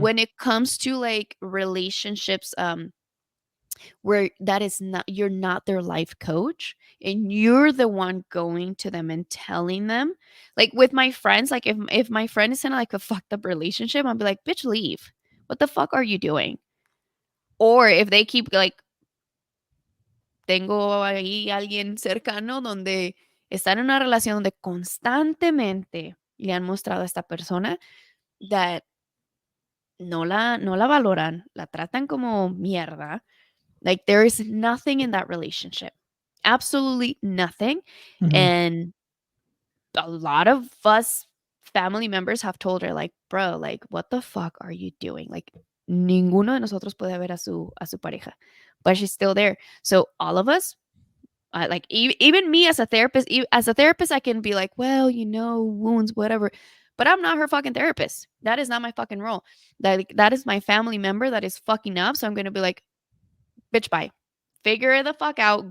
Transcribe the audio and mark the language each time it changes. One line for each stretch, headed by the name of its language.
English: When it comes to like relationships, where that is not, you're not their life coach and you're the one going to them and telling them, like with my friends, like if my friend is in like a fucked up relationship, I'll be like, bitch, leave. What the fuck are you doing? Or if they keep like,
Spanish: tengo ahí alguien cercano donde están en una relación donde constantemente le han mostrado a esta persona that no la valoran, la tratan como mierda.
English: Like there is nothing in that relationship. Absolutely nothing. Hmm. And a lot of us family members have told her like, "Bro, like what the fuck are you doing?"
Spanish: Like ninguno de nosotros puede ver a su pareja.
English: But she's still there. So all of us, like even me as a therapist, I can be like, well, wounds, whatever. But I'm not her fucking therapist. That is not my fucking role. That is my family member that is fucking up. So I'm gonna be like, bitch, bye. Figure it the fuck out.